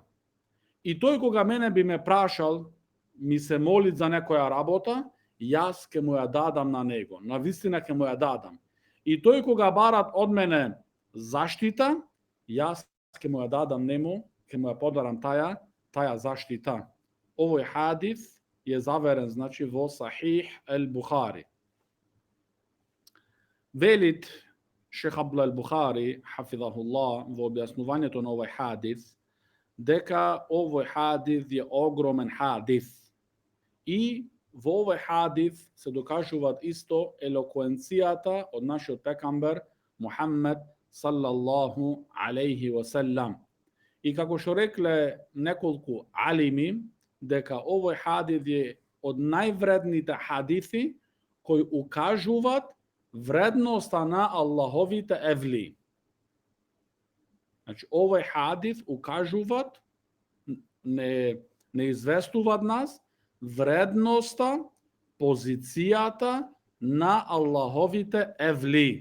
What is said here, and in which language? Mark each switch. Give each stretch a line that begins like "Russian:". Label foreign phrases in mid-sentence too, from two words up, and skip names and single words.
Macedonian: И тој кога мене би ме прашал, ми се молит за некоја работа, јас ке му ја дадам на него, на вистина ке му ја дадам. И тој кога барат од мене заштита, јас ке му ја дадам нему, ке му ја подарам таја заштита. Овој хадис је заверен, значи, во Sahih al-Bukhari. Velit Šejh Abdullah al-Bukhari, hafidhahullah, во објашњавањето на овој хадис, дека овој хадис је огроман хадис. И во овој hadis се докажуваат исто елоквенцијата од нашиот пекамбер Мухаммед
Arabic: صلى الله عليه وسلم.
Macedonian: И како што рекле неколку алими, дека овој хадис е од највредните хадиси кои укажуваат вредноста на Аллаховите евли. Значи, овој хадис укажуваат, не известуваат нас вредноста, позицијата на Аллаховите евли.